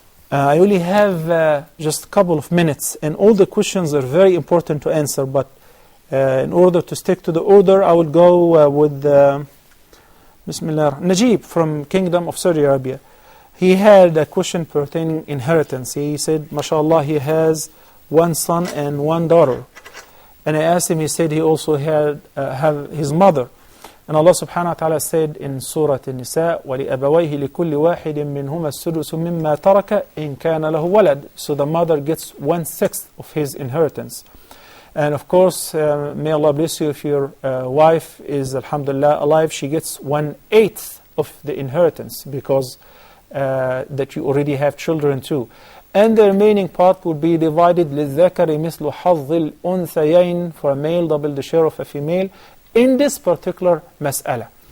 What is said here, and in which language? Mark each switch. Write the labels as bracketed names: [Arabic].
[English] I only have just a couple of minutes, and all the questions are very important to answer, but in order to stick to the order, I will go with Bismillah. Najib from Kingdom of Saudi Arabia. He had a question pertaining inheritance. He said, mashallah, he has one son and one daughter. And I asked him, he said he also had have his mother. And Allah subhanahu wa ta'ala said in Surah An-Nisa, [Arabic] وَلِأَبَوَيْهِ لِكُلِّ وَاحِدٍ مِّنْهُمَا السُّدُسُ مِمَّا تَرَكَ إِنْ كَانَ لَهُ وَلَدٍ. [English] So the mother gets 1/6 of his inheritance. And of course, may Allah bless you, if your wife is, alhamdulillah, alive, she gets 1/8 of the inheritance, because that you already have children too. And the remaining part will be divided [Arabic] لِلذَّكَرِ مِثْلُ حَظِّ الْأُنْثَيَيْنِ, [English] for a male double the share of a female, in this particular mas'ala.